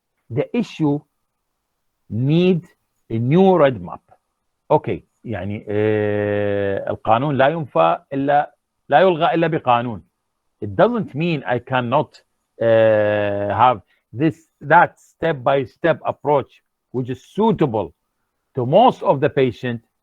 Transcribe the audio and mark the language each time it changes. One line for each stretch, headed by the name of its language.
English: The issue need a new roadmap.
Arabic: Okay, يعني القانون لا ينفى إلا لا يلغى إلا بقانون.
English: It doesn't mean I cannot have that step-by-step approach which is suitable to most of the patient